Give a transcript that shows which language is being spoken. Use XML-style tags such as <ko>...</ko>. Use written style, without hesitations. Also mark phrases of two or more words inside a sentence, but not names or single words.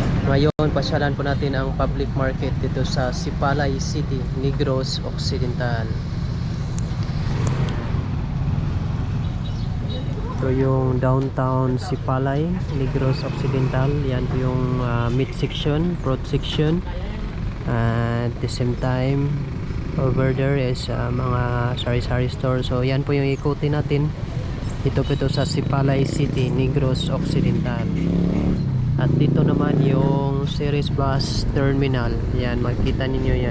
<tl>Ngayon, pasyalan po natin ang</tl> <en>public market</en> <tl>dito sa Sipalay City, Negros Occidental. Ito yung downtown Sipalay, Negros Occidental. Yan po yung</tl> <en>meat section, fruit section. At the same time, over there is</en> <tl>mga sari-sari</tl> <en>store.</en> <tl>So yan po yung ikutin natin. Ito po ito sa Sipalay City, Negros Occidental. At dito naman yung Ceres Bus Terminal. Yan, makikita ninyo yan.</tl>